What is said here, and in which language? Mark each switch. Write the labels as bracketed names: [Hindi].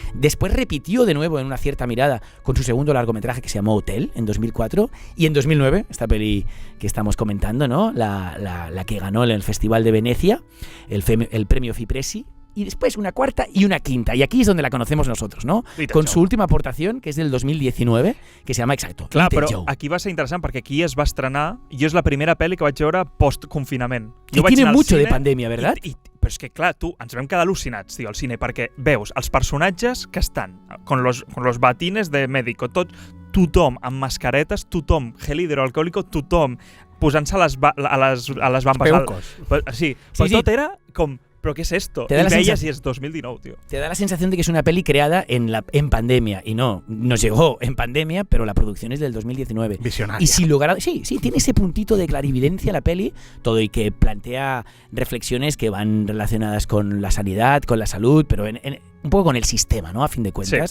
[Spanish] Después repitió de nuevo en Una cierta mirada con su segundo largometraje que se llamó Hotel, en 2004, y en 2009, esta peli que estamos comentando, ¿no? La que ganó en el Festival de Venecia, el premio Fipressi, y después una cuarta y una quinta, y aquí es donde la conocemos nosotros, ¿no? Con su última aportación, que és del 2019, que se llama, exacto, [Catalan] Clar, [English] Little [Catalan] però [English] Joe. [Catalan] aquí va ser interessant perquè aquí es va estrenar, i és la primera pel·li que vaig veure post-confinament. [Spanish] Y tiene mucho de pandemia, ¿verdad? [Catalan] Però és que, clar, ens vam quedar al·lucinats, tio, al cine, perquè veus els personatges que estan [Spanish] con los batines de médico, [Catalan] tothom amb mascaretes, tothom gel hidroalcohòlico, tothom posant-se a les bambes. Sí, però tot era com... [Spanish] ¿Pero qué es esto? Te da y veías sensación, y es 2019, tío. Te da la sensación de que es una peli creada en pandemia. Y no, nos llegó en pandemia, pero la producción es del 2019. Visionaria. Y sin lugar a... Sí, tiene ese puntito de clarividencia la peli, todo, y que plantea reflexiones que van relacionadas con la sanidad, con la salud, pero un poco con el sistema, ¿no? A fin de cuentas.